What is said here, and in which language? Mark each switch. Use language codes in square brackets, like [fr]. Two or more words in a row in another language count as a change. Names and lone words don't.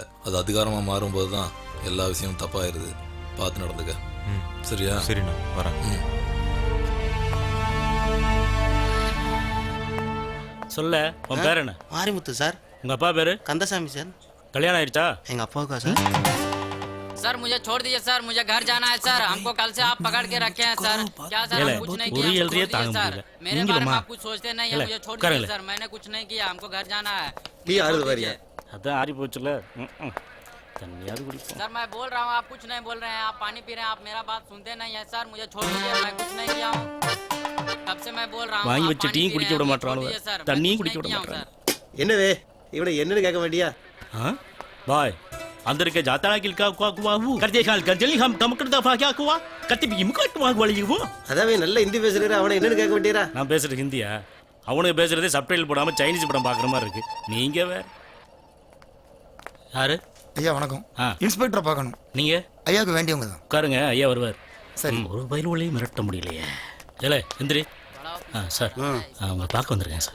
[ta] அது அதிகாரமா மாறும்போது தான் எல்லா விஷயமும் தப்பாயிருது. பார்த்து நடந்துக்க. சரியா? சரிண்ணா வரேன். சொல்ல உன் பேர் என்ன? மாரிமுத்து சார். உங்க அப்பா பேரு? கந்தசாமி சார். கல்யாணம் ஆயிடுச்சா? எங்க அப்பாவுக்கா சார்? [hi] सर मुझे छोड़ दीजिए सर. मुझे घर जाना है सर. हमको कल से आप पकड़ के रखे हैं सर. क्या सर हम कुछ नहीं किया? हमको छोड़ दीजिए सर. मेरे बारे में आप कुछ सोचते नहीं है. मुझे छोड़ दीजिए सर. मैंने कुछ नहीं किया. हमको घर जाना है. [ta] அதான் ஆறி போச்சுல. தண்ணியாவது குடிப்போம். [hi] सर मैं बोल रहा हूँ आप कुछ नहीं बोल रहे हैं. आप पानी पी रहे हैं. आप मेरा बात सुनते नहीं है सर. मुझे छोड़ दीजिए. मैं कुछ नहीं किया हूँ. तब से मैं बोल रहा हूँ. [ta] வாங்கி வச்சு டீயும் குடிக்க விட மாட்டானுங்க. தண்ணியும் குடிக்க விட மாட்டாங்க. என்னவே இவனை என்னன்னு கேட்க வேண்டியா? பாய் अंदर के जाता है किलका कुआ वो करते खाल कर जल्दी हम कम कर दफा क्या कुआ करते भी मुकट वाग वाली वो அதாவே நல்ல ஹிந்தி பேசுறீங்க. அவனை என்னன்னு கேட்க வேண்டியரா? நான் பேசுறது ஹிந்தியா? அவனுக்கு பேசுறதே சப்டைட்டில் போடாம சைனீஸ் படம் பார்க்குற மாதிரி இருக்கு. நீங்க வேற யாரு? ஐயா வணக்கம். இன்ஸ்பெக்டரை பார்க்கணும். நீங்க? ஐயாவுக்கு வேண்டியவங்க தான். உட்காருங்க, ஐயா வருவார். சரி. ஒரு பயில் வழியும் மிரட்ட முடியலையே. இல்லை எந்திரி. சார் உங்களை பார்க்க வந்திருக்கேன் சார்.